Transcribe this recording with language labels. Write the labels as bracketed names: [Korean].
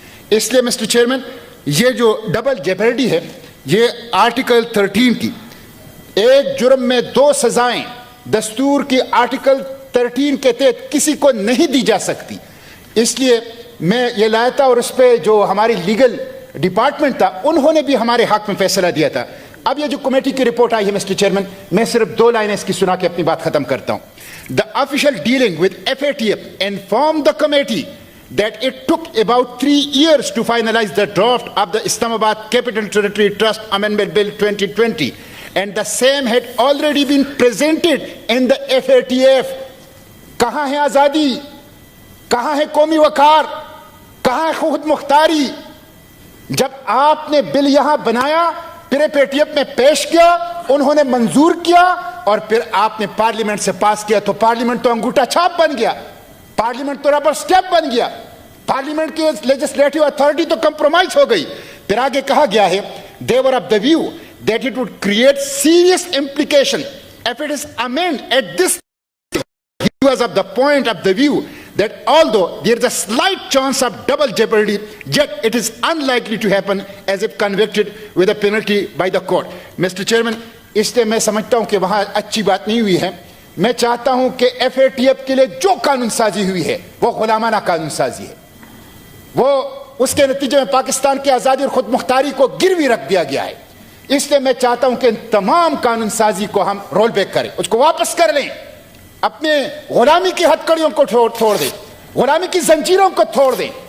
[Urdu] اس لیے mister chairman, یہ جو ڈبل جیپرڈی ہے یہ آرٹیکل 13 کی, ایک جرم میں 2 سزائیں دستور کی آرٹیکل 13 کے تحت کسی کو نہیں دی جا سکتی. اس لیے میں یہ لایا تھا اور اس پہ جو ہماری لیگل ڈپارٹمنٹ تھا انہوں نے بھی ہمارے حق میں فیصلہ دیا تھا. اب یہ جو کمیٹی کی رپورٹ آئی ہے مسٹر چیئرمین, میں صرف 2 لائنیں اس کی سنا کے اپنی بات ختم کرتا ہوں. [English] The official dealing with FATF informed the committee that it took about 3 years to finalize the draft of the Islamabad Capital Territory Trust Amendment Bill 2020 and the same had already been presented in the FATF. [Urdu] کہاں ہے آزادی, کہاں ہے قومی وقار, کہاں ہے خود مختاری؟ جب آپ نے بل یہاں بنایا, پھر ایف اے ٹی ایف میں پیش کیا, انہوں نے منظور کیا اور پھر آپ نے پارلیمنٹ سے پاس کیا, تو پارلیمنٹ تو انگوٹھا چھاپ بن گیا, پارلیمنٹ تو ربر سٹیپ بن گیا, پارلیمنٹ کی لیجسلیٹو اتھارٹی تو کمپرومائز ہو گئی. پھر آگے کہا گیا ہے [English] they were of the view that it would create serious implication if it is amended at this time. He was of the point of the view that although there is a slight chance of double jeopardy, yet it is unlikely to happen as if convicted with a penalty by the court. Mr. [Urdu] Chairman, اس لیے میں سمجھتا ہوں کہ وہاں اچھی بات نہیں ہوئی ہے. میں چاہتا ہوں کہ ایف اے ٹی ایف کے لیے جو قانون سازی ہوئی ہے وہ غلامانہ قانون سازی ہے, وہ اس کے نتیجے میں پاکستان کی آزادی اور خود مختاری کو گروی رکھ دیا گیا ہے. اس لیے میں چاہتا ہوں کہ ان تمام قانون سازی کو ہم رول بیک کریں, اس کو واپس کر لیں, اپنے غلامی کی ہتھکڑیوں کو چھوڑ دیں, غلامی کی زنجیروں کو توڑ دیں.